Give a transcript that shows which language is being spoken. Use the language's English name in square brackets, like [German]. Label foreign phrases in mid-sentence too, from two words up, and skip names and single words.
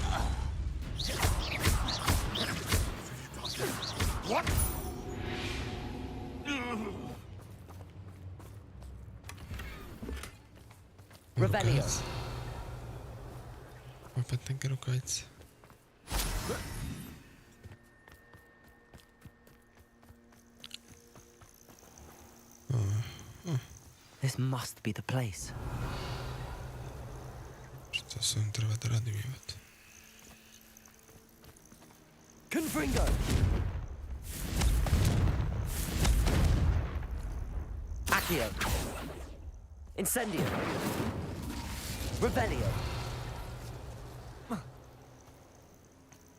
[English] What? Revelio. [Bosnian] Opet neke rukavice. [English] This must be the place. [Bosnian] Šta sam treba da radim, jebate? Confringo. Accio. Incendio. Revelio.